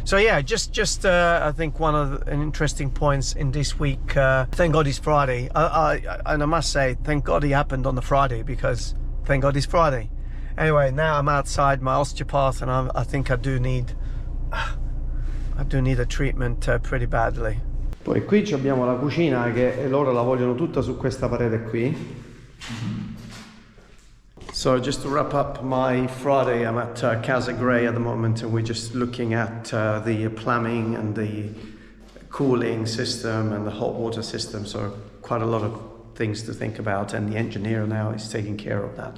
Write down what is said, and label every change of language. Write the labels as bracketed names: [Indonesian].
[English] So yeah, just I think one of the interesting points in this week, thank God it's Friday. And I must say, thank God it happened on the Friday, because thank God it's Friday. Anyway, now I'm outside my osteopath, and I think I do need a treatment pretty badly. [Italian] Poi qui abbiamo la cucina che loro la vogliono tutta su questa parete qui. [English] So just to wrap up my Friday, I'm at Casa Grey at the moment, and we're just looking at the plumbing and the cooling system and the hot water system. So quite a lot of things to think about, and the engineer now is taking care of that.